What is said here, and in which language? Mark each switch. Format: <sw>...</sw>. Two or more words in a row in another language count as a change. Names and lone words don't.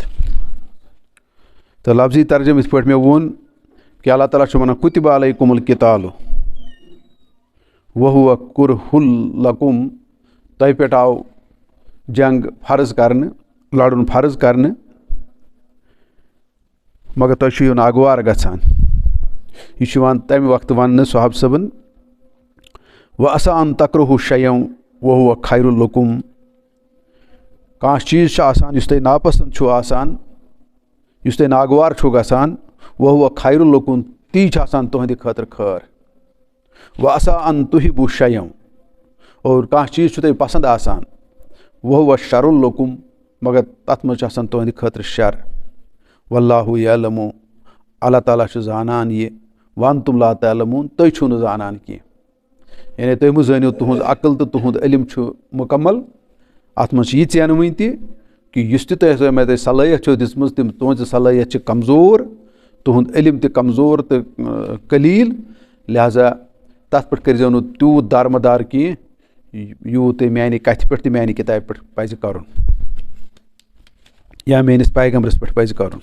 <ks>تہٕ لفظی ترجم یِتھ پٲٹھۍ مےٚ ووٚن کہِ اللہ تعالیٰ چھُ وَنان</ks> <ar>کُتِبَ علیکُم القتال وَہُوَ کُرہُ لَکُم</ar> <ks>تۄہہِ پٮ۪ٹھ آو جنٛگ فرض کَرنہٕ لڑُن فرض کَرنہٕ مگر تۄہہِ چھُو یہِ ناگوار گژھان. یہِ چھُ یِوان تَمہِ وقتہٕ وَننہٕ صحاب صٲبن</ks> <ar>وَعَسَىٰ أن تَكْرَهُوا شَيْئًا وَهُوَ خَيْرٌ لَكُمْ.</ar> <ks>کانٛہہ چیٖز چھُ آسان یُس تۄہہِ ناپسنٛد چھُو آسان یُس تۄہہِ ناگوار چھُو گژھان</ks> <ar>وَهُوَ خَيْرٌ لَكُمْ</ar> <ks>تی چھُ آسان تُہنٛدِ خٲطرٕ خٲر.</ks> <ar>وَعَسَىٰ أن تُحِبُّوا شَيْئًا</ar> <ks>اور کانٛہہ چیٖز چھُ تۄہہِ پسنٛد آسان</ks> <ar>وَهُوَ شَرٌ لَكُمْ</ar> <ks>مگر تَتھ منٛز چھُ آسان تُہنٛدِ خٲطرٕ شر.</ks> <ar>وَاللہُ یعلمُ</ar> <ks>اللہ تعالیٰ چھُ زانان یہِ</ks> <ar>وَانتُم لا تعلموٗن</ar> <ks>تُہۍ چھِو نہٕ زانان کینٛہہ. یعنی تُہۍ مہٕ زٲنِو تُہُنٛد عقل تہٕ تُہُنٛد علم چھُ مُکمل. اَتھ منٛز چھِ یہِ ژینہٕ وٕنۍ تہِ کہِ یُس تہِ مےٚ تۄہہِ صلٲحیت چھو دِژمٕژ تِم تُہنٛزِ صلٲحیت چھِ کمزور تُہُنٛد علم تہِ کمزور تہٕ قلیٖل لہذا تَتھ پٮ۪ٹھ کٔرۍزیو نہٕ تیوٗت دارمدار کینٛہہ یوٗت تۄہہِ میٛانہِ کَتھِ پٮ۪ٹھ تہِ میٛانہِ کِتابہِ پٮ۪ٹھ پَزِ کَرُن یا میٛٲنِس پیغمبرَس پٮ۪ٹھ پَزِ کَرُن.</ks>